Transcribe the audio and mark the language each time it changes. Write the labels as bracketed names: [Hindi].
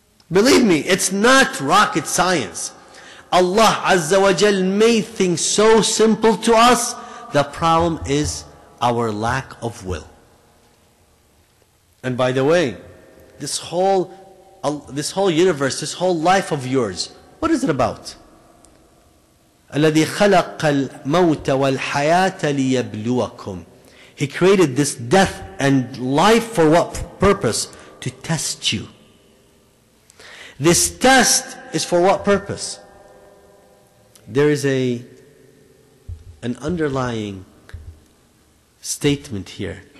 [English] Believe me, it's not rocket science. Allah Azza wa Jal made things so simple to us. The problem is our lack of will. And by the way, this whole universe, this whole life of yours, what is it about? [Arabic] الذي خلق الموت والحياة ليبلوكم. [English] He created this death and life for what purpose? To test you. This test is for what purpose? There is an underlying statement here.